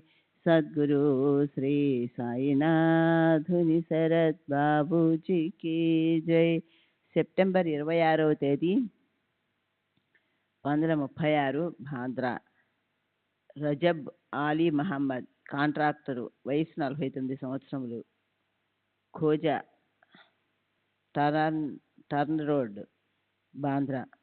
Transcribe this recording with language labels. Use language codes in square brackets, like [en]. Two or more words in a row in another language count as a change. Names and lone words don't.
[hi] सद्गुरु श्री साईनाथ उनि शरद बाबूजी की जय। [te] సెప్టెంబర్ 26వ తేదీ 1936 భాద్రా. రజబ్ ఆలీ మహమ్మద్, కాంట్రాక్టరు, వయసు 49 సంవత్సరములు, ఖోజా టర్న్ రోడ్, బాంద్రా.